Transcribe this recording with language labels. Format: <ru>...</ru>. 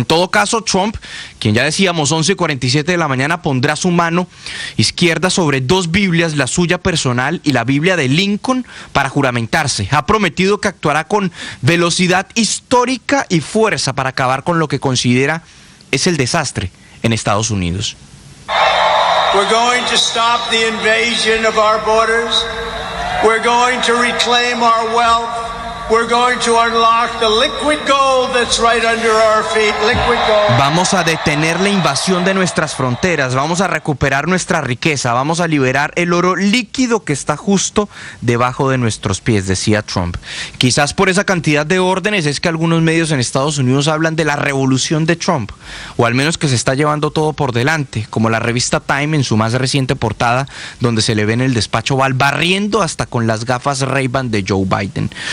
<es>En todo caso, Trump, quien ya decíamos 11:47 de la mañana, pondrá su mano izquierda sobre dos Biblias, la suya personal y la Biblia de Lincoln, para juramentarse. Ha prometido que actuará con velocidad histórica y fuerza para acabar con lo que considera es el desastre en Estados Unidos.</es> <en>We're going to stop the invasion of our borders. We're going to reclaim our wealth. We're going to unlock the liquid gold that's right under our feet. Liquid gold.</en> <es>Vamos a detener la invasión de nuestras fronteras, vamos a recuperar nuestra riqueza, vamos a liberar el oro líquido que está justo debajo de nuestros pies, decía Trump. Quizás por esa cantidad de órdenes es que algunos medios en Estados Unidos hablan de la revolución de Trump, o al menos que se está llevando todo por delante, como la revista Time en su más reciente portada, donde se le ve en el despacho Oval barriendo hasta con las gafas Ray-Ban de Joe Biden.</es>